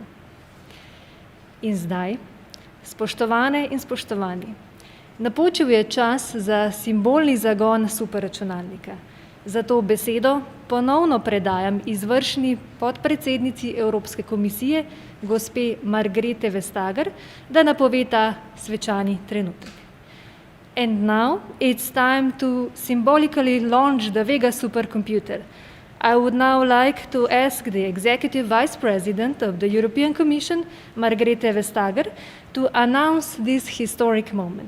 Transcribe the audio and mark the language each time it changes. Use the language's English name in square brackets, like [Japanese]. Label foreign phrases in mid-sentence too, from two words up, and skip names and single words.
[Slovenian] In zdaj, spoštovane in spoštovani, napočil je čas za simbolni zagon superračunalnika. Zato besedo ponovno predajam izvršni podpredsednici Evropske komisije, gospe Margrethe Vestager, da napove ta svečani trenutek. [English] And now it's time to symbolically launch the Vega supercomputer. I would now like to ask the Executive Vice President of the European Commission, Margrethe Vestager, to announce this historic moment.